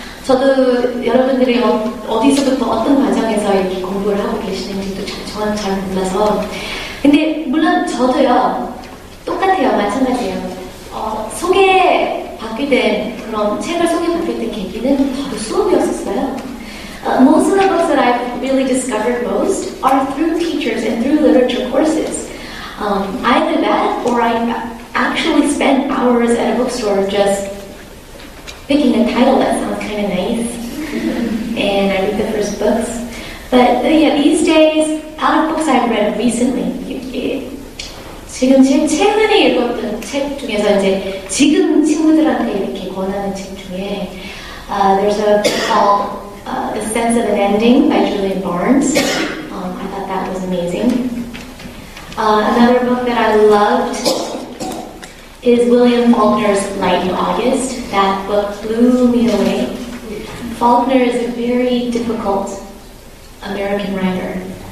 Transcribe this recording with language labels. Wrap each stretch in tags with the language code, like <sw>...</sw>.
<ko>저도 여러분들이 어디서부터 어떤 과정에서 이렇게 공부를 하고 계시는지도 저는 잘 몰라서. 근데 물론 저도요, 똑같아요. 마찬가지예요. 소개받게 된 그런 책을 소개받게 된 계기는 바로 수업이었었어요.</ko> <en>Most of the books that I've really discovered most are through teachers and through literature courses. Either that, or I actually spent hours at a bookstore just picking a title that sounds kind of nice, and I read the first books. But yeah, these days out of books I've read recently.</en> <ko>지금 제일 최근에 읽었던 책 중에서 이제 지금 친구들한테 이렇게 권하는 책 중에</ko> <en>there's a book called The Sense of an Ending by Julian Barnes. I thought that was amazing. Another book that I loved is William Faulkner's Light in August. That book blew me away. Faulkner is a very difficult American writer.</en>